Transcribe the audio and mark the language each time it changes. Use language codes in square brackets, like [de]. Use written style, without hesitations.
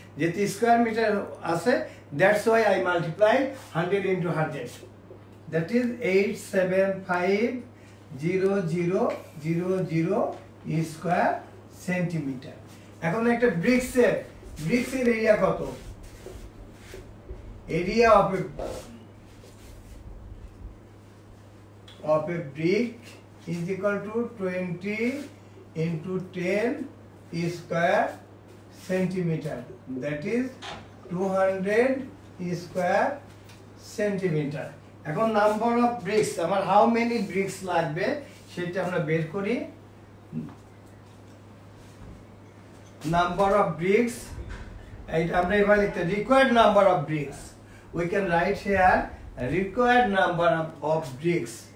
[bn] যেহেতু square metre আছে [en] That's why I multiply 100 into 100, that is 875,0000 square centimetre. [bn] এখন একটা ব্রিক্সের এরিয়া কত? [en] Area of a brick is equal to 20 into 10 square centimeter, that is 200 square centimeter. [bn] এখন number of bricks, আমার how many bricks লাগবে সেটা আমরা বের করি। নাম্বার অফ ব্রিক্স, এইটা আমরা এবার লিখতে required number of bricks, [en] We can write here required number of bricks.